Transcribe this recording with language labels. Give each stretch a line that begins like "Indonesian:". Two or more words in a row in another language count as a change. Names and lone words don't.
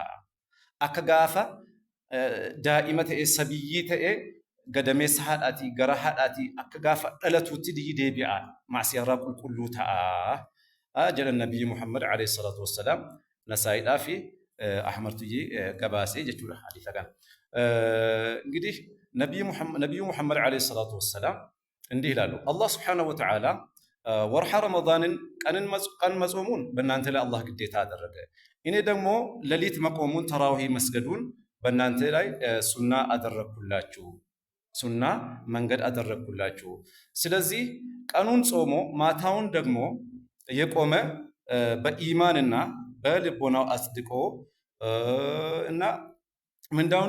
Oromo: Akka gaafa daa'ima ta'e sabiyyii ta'e gadameessa haadhaatii gara haadhaatii akka gaafa dhalatutti deebi'a. Macsiyaarraa qulqulluu ta'a jedhan Nabiyyi Muhammad
Arabic: عليه الصلاة والسلام
Oromo: Nasaa'iidhaa fi Ahmartuyyi gabaasee jechuudha hadiisa kana.
Amharic: እንግዲህ ነቢዩ ሙሐመድ
Arabic: عليه الصلاة والسلام
Amharic: እንዲህ ይላሉ። አላህ
Arabic: سبحانه وتعالى
Amharic: ወርሃ ረመዳንን ቀን መጾሙን በእናንተ ላይ አላህ ግዴታ አደረገ። እኔ ደግሞ ሌሊት መቆሙን ተራዊህ መስገዱን በእናንተ ላይ ሱና አደረግኩላችሁ፣ ሱና መንገድ አደረግኩላችሁ። ስለዚህ ቀኑን ጾሞ ማታውን ደግሞ የቆመ በኢማንና በልቦናው አጽድቆ እና ምንዳውን